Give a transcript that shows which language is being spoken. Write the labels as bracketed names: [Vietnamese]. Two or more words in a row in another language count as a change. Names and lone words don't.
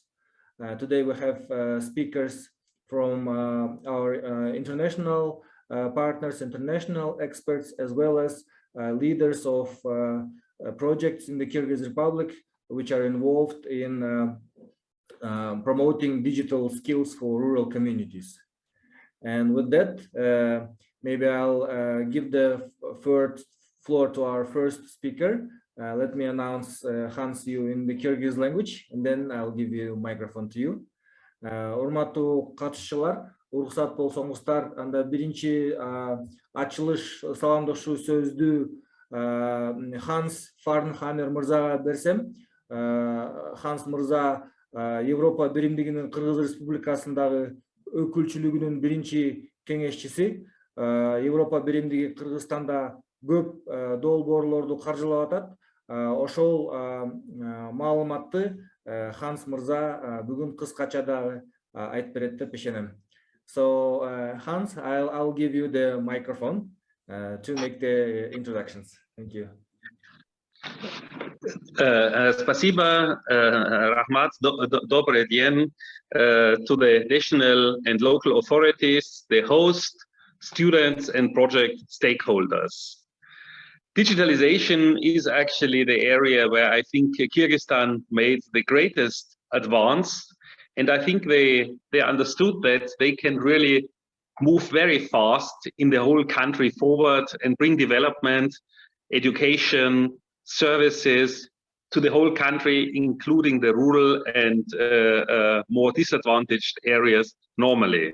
[English] Today we have speakers from our international partners, international experts, as well as leaders of projects in the Kyrgyz Republic, which are involved in promoting digital skills for rural communities. And with that, maybe I'll give the floor to our first speaker. Let me announce Hans you in the Kyrgyz language, and then I'll give you microphone to you. [Kyrgyz] Урматтуу катышчылар, уруксат болсоңуздар, анда биринчи ачылыш саламдашуу сөздү Ханс Фарнхаммер мырзага берсем. Ханс мырза Европа биримдигинин Кыргыз Республикасындагы өкүлчүлүгүнүн биринчи кеңешчиси. Европа биримдиги Кыргызстанда көп долбоорлорду каржылап атат. Ошол маалыматты Ханс мырза бүгүн кыскача дагы айтып берет деп ишенем. [English] So Hans, I'll give you the microphone to make the introductions. Thank you. [Russian] Спасибо, Rahmat. Добрый день [English] to the national and local authorities, the host, students and project stakeholders. Digitalization is actually the area where I think Kyrgyzstan made the greatest advance, and I think they understood that they can really move very fast in the whole country forward and bring development, education, services to the whole country, including the rural and more disadvantaged areas normally.